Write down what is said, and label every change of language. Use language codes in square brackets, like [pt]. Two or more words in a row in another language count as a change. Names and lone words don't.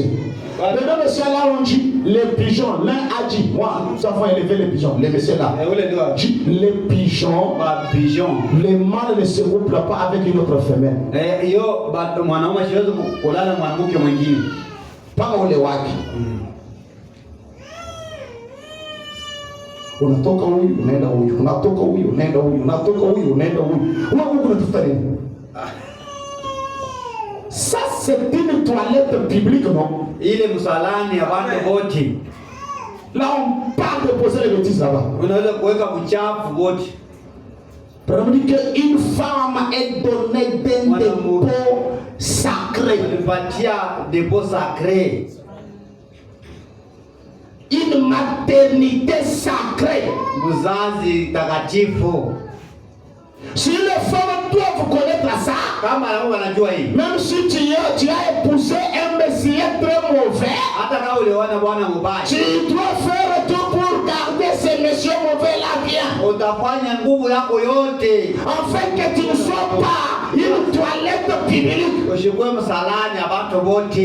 [fr] Les 2 messieurs là ont dit les pigeons. L'un a dit, moi, nous avons élevé les pigeons. Les messieurs là. Dit les pigeons. Les mâles ne se couplent pas avec une autre femelle. Pas au lewaki. [sw] Unatoka huyu unaenda huyu, unatoka huyu unaenda huyu, unatoka huyu unaenda huyu. Wewe unatafuta nini? [fr] Ça c'est une toilette publique, non? [sw] Ile msalani ya watu wote. [fr] Là on parle de poser les bêtises là-bas. [sw] Unaweza kuweka uchafu wote. [fr] Pour dire qu'une femme est donnée d'un dépôt sacré. [sw] Ilipatia [fr] dépôt sacré. Une maternité sacrée. [sw] Uzazi takatifu. [fr] Si les femmes doivent connaître ça, même si tu as épousé un messie très mauvais, tu dois faire tout pour garder ce monsieur mauvais là bien. Afin que tu ne sois pas une toilette publique.